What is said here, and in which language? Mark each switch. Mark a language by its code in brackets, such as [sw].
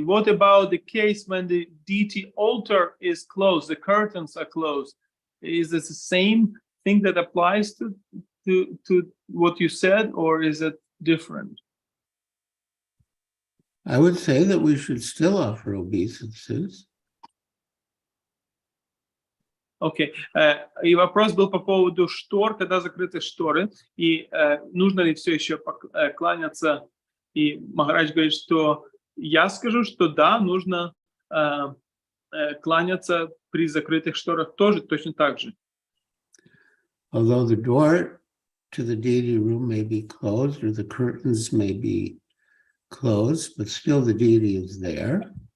[en] What about the case when the deity altar is closed, the curtains are closed? Is this the same thing that applies to what you said, or is it different? I would say that we should still offer obeisances. [ru] Окей. И вопрос был по поводу штор, когда закрыты шторы, и нужно ли все еще кланяться. И Махарадж говорит, что я скажу, что да, нужно кланяться при закрытых шторах тоже точно так же. [en] Although the door to the deity room may be closed or the curtains may be closed, but still the deity is there.